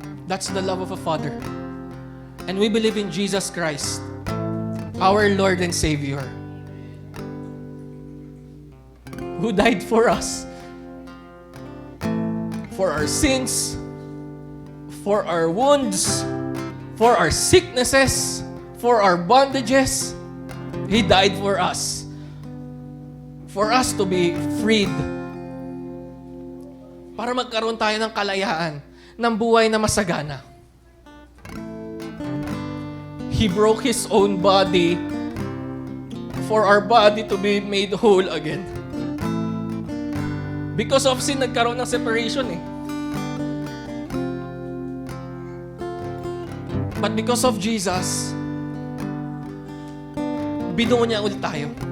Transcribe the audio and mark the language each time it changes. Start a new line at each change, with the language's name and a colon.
English: That's the love of a Father. And we believe in Jesus Christ, our Lord and Savior, who died for us, for our sins, for our wounds, for our sicknesses, for our bondages. He died for us to be freed.
Filipino: Para magkaroon tayo ng kalayaan, ng buhay na masagana.
English: He broke His own body for our body to be made whole again. Because of sin,
Filipino: nagkaroon ng separation eh.
English: But because of Jesus,
Filipino: binuo niya ulit tayo.